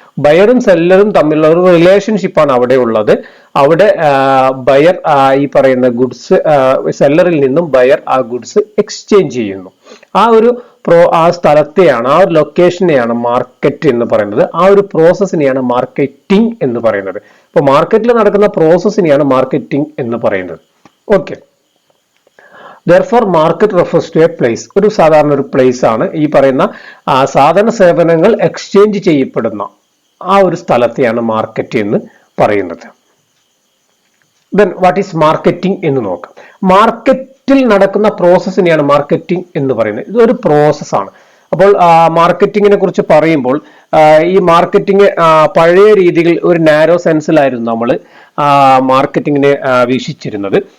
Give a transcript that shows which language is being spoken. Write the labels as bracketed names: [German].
[Malayalam] ബയറും സെല്ലറും തമ്മിലുള്ള ഒരു റിലേഷൻഷിപ്പാണ് അവിടെ ഉള്ളത്. അവിടെ ബയർ ഈ പറയുന്ന ഗുഡ്സ് സെല്ലറിൽ നിന്നും ബയർ ആ ഗുഡ്സ് എക്സ്ചേഞ്ച് ചെയ്യുന്നു. ആ സ്ഥലത്തെയാണ്, ആ ഒരു ലൊക്കേഷനെയാണ് മാർക്കറ്റ് എന്ന് പറയുന്നത്. ആ ഒരു പ്രോസസ്സിനെയാണ് മാർക്കറ്റിംഗ് എന്ന് പറയുന്നത്. ഇപ്പൊ മാർക്കറ്റിൽ നടക്കുന്ന പ്രോസസ്സിനെയാണ് മാർക്കറ്റിംഗ് എന്ന് പറയുന്നത്. [English] ഓക്കെ, therefore market refers to a place. [Malayalam] ഒരു സാധാരണ ഒരു പ്ലേസ് ആണ്. ഈ പറയുന്ന സാധന സേവനങ്ങൾ എക്സ്ചേഞ്ച് ചെയ്യപ്പെടുന്ന ആ ഒരു സ്ഥലത്തെയാണ് മാർക്കറ്റ് എന്ന് പറയുന്നത്. [English] then what is marketing [Malayalam] എന്ന് നോക്കാം. മാർക്കറ്റിൽ നടക്കുന്ന പ്രോസസ്സിനെയാണ് മാർക്കറ്റിംഗ് എന്ന് പറയുന്നത്. ഇതൊരു പ്രോസസ്സാണ്. അപ്പോൾ മാർക്കറ്റിങ്ങിനെ കുറിച്ച് പറയുമ്പോൾ ഈ മാർക്കറ്റിംഗ് പഴയ രീതിയിൽ ഒരു നാരോ സെൻസിലായിരുന്നു നമ്മൾ മാർക്കറ്റിങ്ങിനെ വീക്ഷിച്ചിരുന്നത്.